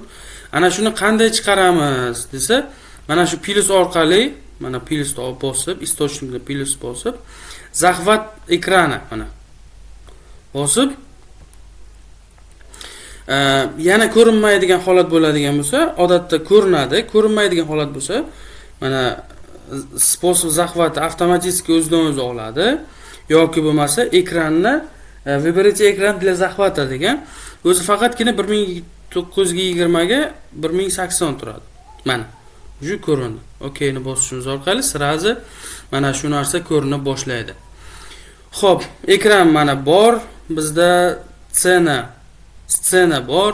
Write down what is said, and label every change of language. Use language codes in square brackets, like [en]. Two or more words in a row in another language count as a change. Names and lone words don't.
[uz] Ana shuni qanday chiqaramiz desa, mana shu plus orqali, mana plusni olib bosib, istochnikni plus bosib, захват ekrani mana bosib, yana ko'rinmaydigan holat bo'ladigan bo'lsa, odatda ko'rinadi. Ko'rinmaydigan holat bo'lsa, mana [ru] способ захвата [uz] avtomatik o'zidan o'zi oladi yoki bo'lmasa ekranni [ru] Выберите экран для захвата [uz] degan. O'zi faqatgina 1920 ga 1080 turadi. Mana shu ko'rindi. OKni bosishimiz orqali sirazi mana shu narsa ko'rina boshlaydi. Xo'p, ekran mana bor. Bizda scena bor.